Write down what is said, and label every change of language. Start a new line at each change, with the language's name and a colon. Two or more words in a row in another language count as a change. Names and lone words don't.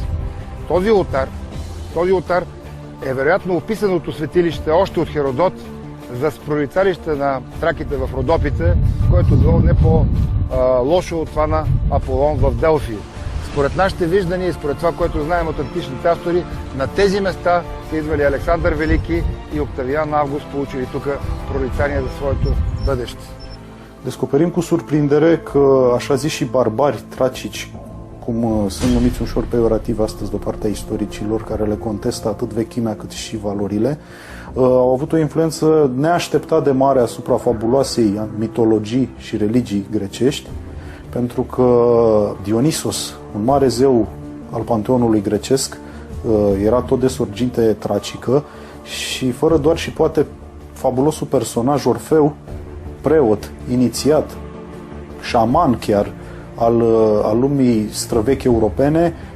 Bulgarian: Този олтар е вероятно описаното светилище още от Херодот за прорицалище на траките в Родопите, което било не по-лошо от това на Аполон в Делфи. Според нашите виждания и според това, което знаем от античните автори, на тези места са идвали Александър Велики и Octavian Август, получили тук прорицание за своето бъдеще.
Romanian: Descoperim cu surprindere că așa ziși barbari tracici, cum sunt numiți ușor peiorativ astăzi de partea istoricilor, care le contestă atât vechimea cât și valorile, au avut o influență neașteptat de mare asupra fabuloasei mitologii și religii grecești, pentru că Dionisos, un mare zeu al panteonului grecesc, era tot de sorginte tracică și fără doar și poate fabulosul personaj Orfeu, preot, inițiat, șaman chiar, al lumii străvechi europene,